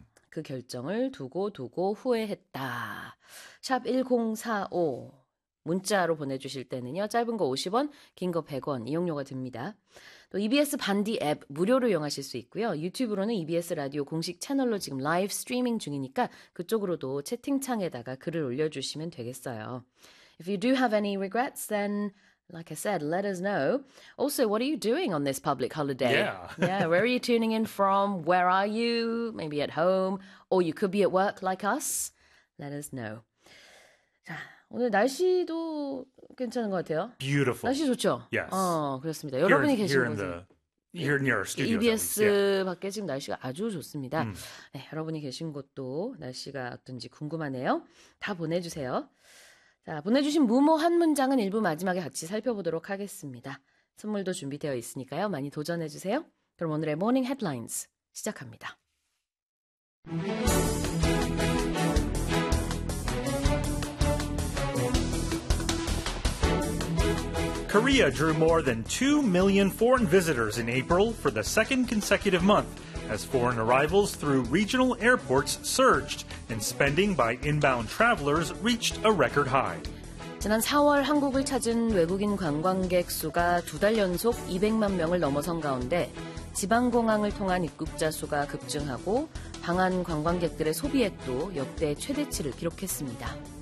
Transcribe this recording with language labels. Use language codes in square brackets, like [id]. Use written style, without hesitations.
[ko] 그 결정을 두고두고 후회했다. 샵 1045 문자로 보내주실 때는요. 짧은 거 50원, 긴 거 100원 이용료가 듭니다. 또 EBS 반디 앱 무료로 이용하실 수 있고요. 유튜브로는 EBS 라디오 공식 채널로 지금 라이브 스트리밍 중이니까 그쪽으로도 채팅창에다가 글을 올려주시면 되겠어요. [en] If you do have any regrets, then... Like I said, let us know. Also, what are you doing on this public holiday? Yeah. Yeah, where are you tuning in from? Where are you? Maybe at home. Or you could be at work like us. Let us know. [ko] 자, 오늘 날씨도 괜찮은 것 같아요. [en] Beautiful. [ko] 날씨 좋죠? [en] Yes. [ko] 그렇습니다. 여러분이 계신 곳은. [en] Here near our studio. [ko] EBS 밖에 지금 날씨가 아주 좋습니다. 네, 여러분이 계신 곳도 날씨가 어떤지 궁금하네요. 다 보내주세요. 자, 보내주신 무모한 문장은 일부 마지막에 같이 살펴보도록 하겠습니다. 선물도 준비되어 있으니까요. 많이 도전해주세요. 그럼 오늘의 모닝 헤드라인스 시작합니다. [en] Korea drew more than 2 million foreign visitors in April for the second consecutive month as foreign arrivals through regional airports surged and spending by inbound travelers reached a record high. [ko] 지난 4월 한국을 찾은 외국인 관광객 수가 두 달 연속 200만 명을 넘어선 가운데 지방공항을 통한 입국자 수가 급증하고 방한 관광객들의 소비액도 역대 최대치를 기록했습니다.